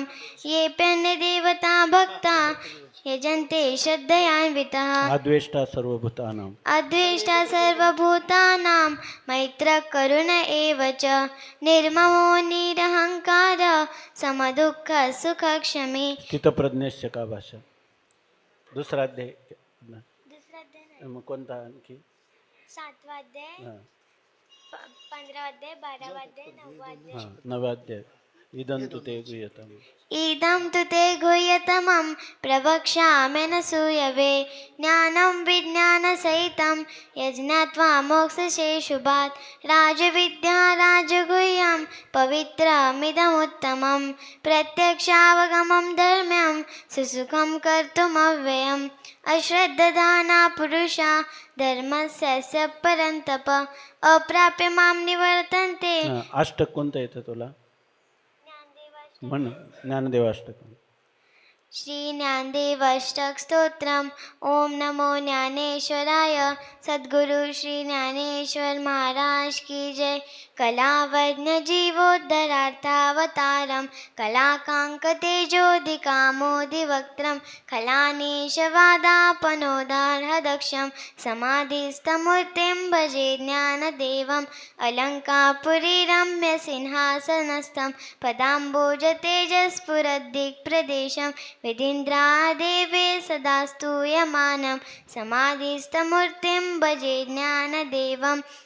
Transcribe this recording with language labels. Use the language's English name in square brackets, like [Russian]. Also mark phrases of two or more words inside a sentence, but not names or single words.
[Sanskrit] येऽप्यन्यदेवता भक्ता यजन्ते श्रद्धयान्वितः. अद्वेष्टा सर्वभूतानां. अद्वेष्टा सर्वभूतानां मैत्रः करुण एव च निर्ममो निरहङ्कार समदुःखः सुखक्षमी. स्थितप्रज्ञस्य का भाषा. [Marathi] दुसरा अध्याय. मग कोणता आणखी. 7वा अध्याय, हां 15वा अध्याय, 12वा अध्याय, 9वा अध्याय. हां 9वा अध्याय. [Sanskrit] इदं तु ते गुह्यतम्. इदं तु ते गुह्यतमं प्रवक्ष्यामि न सूयवे ज्ञानं विज्ञानसहितं यज्ञात्वा मोक्षसे शुभात्. राजविद्या राजगुह्यं पवित्रमिदमुत्तमं प्रत्यक्षावगमं धर्म्यं सुसुखं कर्तुमव्ययम्. अश्रद्धदाना पुरुषा धर्मस्य परन्तप अप्राप्य मां निवर्तन्ते. [Marathi] अष्टक कोणतं येतं तुला म्हण. ज्ञानदेवाष्टक. श्री ज्ञानदेव अष्टक स्तोत्रम. [Sanskrit] ओम नमो ज्ञानेश्वराय. सद्गुरु श्री ज्ञानेश्वर महाराज की जय. कलावज्ञ जीवोद्धरार्थावतारम कलाकाङ्कतेजोदिकामोदिवक्त्रं खलानीशवादापनोदार्हदक्षं समाधिस्थमूर्तिं भजे ज्ञानदेवम्. अलङ्कापुरीरम्यसिंहासनस्थं पदाम्बोजतेजस्फुरद्दिक्प्रदेशं विधीन्द्रादेवे सदा स्तूयमानं समाधिस्थमूर्तिं भजे ज्ञानदेवम्.